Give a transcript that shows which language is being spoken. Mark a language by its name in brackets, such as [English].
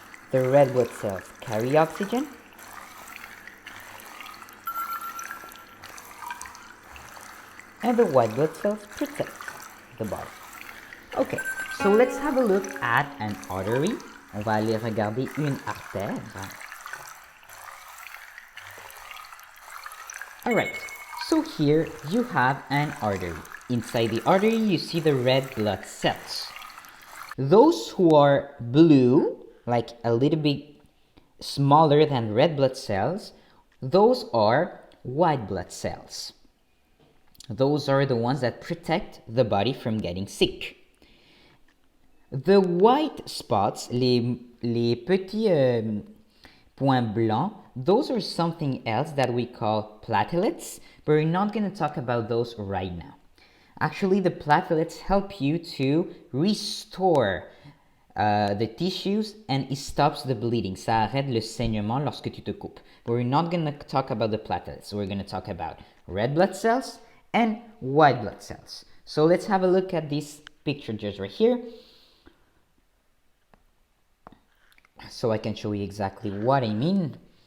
[English] The red blood cells carry oxygen, and the white blood cells protect the body. Okay, so let's have a look at an artery. [French] On va aller regarder une artère. [English] Alright, so here you have an artery. Inside the artery you see the red blood cells. Those who are blue, like a little bit smaller than red blood cells, those are white blood cells. Those are the ones that protect the body from getting sick. The white spots, [French] les petits points blancs, [English] those are something else that we call platelets, but we're not going to talk about those right now. Actually, the platelets help you to restore the tissues, and it stops the bleeding. [French] Ça arrête le saignement lorsque tu te coupes. [English] But we're not going to talk about the platelets. We're going to talk about red blood cells and white blood cells. So let's have a look at this picture just right here, so I can show you exactly what I mean.